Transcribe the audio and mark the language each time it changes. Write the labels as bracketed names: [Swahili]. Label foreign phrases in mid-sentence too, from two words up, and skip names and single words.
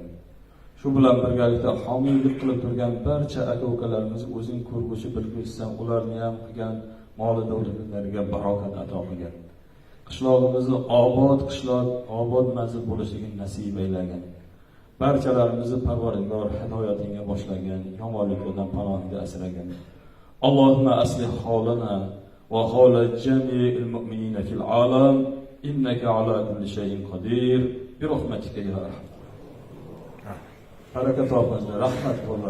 [Uzbek] Shu bilan birgalikda homiylik qilib turgan barcha aka-ukalarimiz o'zing ko'rguchi bilguchisan, ularni ham qilgan moli davlatlariga barokat ato qilgin. Qishlog'imizni obod qishloq, obod manzil bo'lishligini nasib aylagin. Barchalarimizni Parvardigor hidoyatingga boshlagan, yomonliklardan panohida asragin. [Arabic] اللهم أصلح حالنا وحال جميع المؤمنين في العالم إنك على كل شيء قدير برحمتك يا أرحم. [Uzbek] Barakat topingizlar, rahmat bo'lsin.